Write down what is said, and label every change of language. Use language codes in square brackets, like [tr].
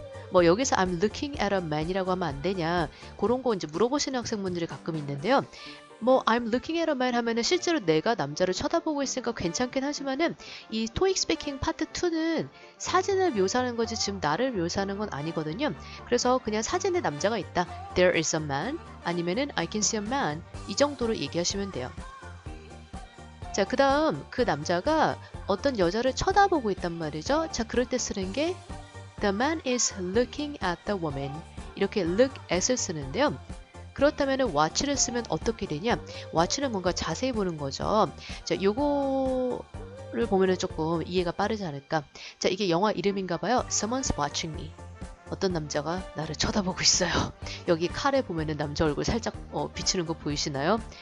[ko] 뭐 여기서 I'm looking at a man 이라고 하면 안 되냐 그런 거 이제 물어보시는 학생분들이 가끔 있는데요. 뭐 I'm looking at a man 하면은 실제로 내가 남자를 쳐다보고 있으니까 괜찮긴 하지만은 이 토익 스피킹 파트 2는 사진을 묘사하는 거지 지금 나를 묘사하는 건 아니거든요. 그래서 그냥 사진에 남자가 있다. There is a man 아니면은 I can see a man 이 정도로 얘기하시면 돼요. 자, 그 다음 그 남자가 어떤 여자를 쳐다보고 있단 말이죠. 자, 그럴 때 쓰는 게 The man is looking at the woman 이렇게 look at을 쓰는데요. 그렇다면 watch를 쓰면 어떻게 되냐? watch는 뭔가 자세히 보는 거죠. 자, 요거를 보면은 조금 이해가 빠르지 않을까? 자, 이게 영화 이름인가 봐요. [en] Someone's watching me. [ko] 어떤 남자가 나를 쳐다보고 있어요. 여기 칼에 보면은 남자 얼굴 살짝 비추는 거 보이시나요?